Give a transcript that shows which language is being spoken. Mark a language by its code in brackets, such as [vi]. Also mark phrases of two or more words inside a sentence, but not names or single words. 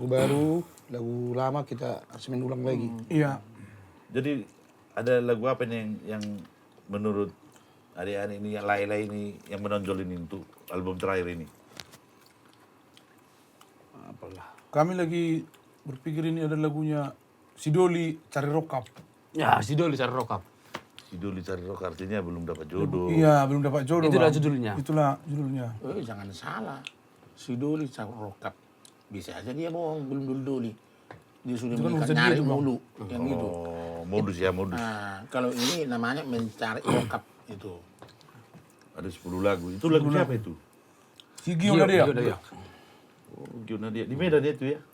[id] Lagu baru, lagu lama kita semen ulang lagi. Iya. Jadi ada lagu apa nih yang menurut adik-adik ini yang lain-lain ini yang menonjol ini untuk album terakhir ini? Apalah. Kami lagi berpikir ini ada lagunya Sidoli Cari Rokap. Ya, si Doli cari rokap. Si Doli Cari Rock artinya belum dapat jodoh. Iya, belum dapat jodoh. Itulah Bang. judulnya. Itulah judulnya. Jangan salah. Si Doli rokap. Bisa aja dia bohong, belum dulu-duli. Dia sudah Itu kan menikah urusan dia nyari tuh, Bang. mulu. Yang itu. Oh, modus ya, modus. Nah, kalau ini namanya mencari rokap itu. Ada 10 lagu. Itu lagu siapa itu? Si Gio Nadia. Oh, Gio Nadia. Di Medan itu ya?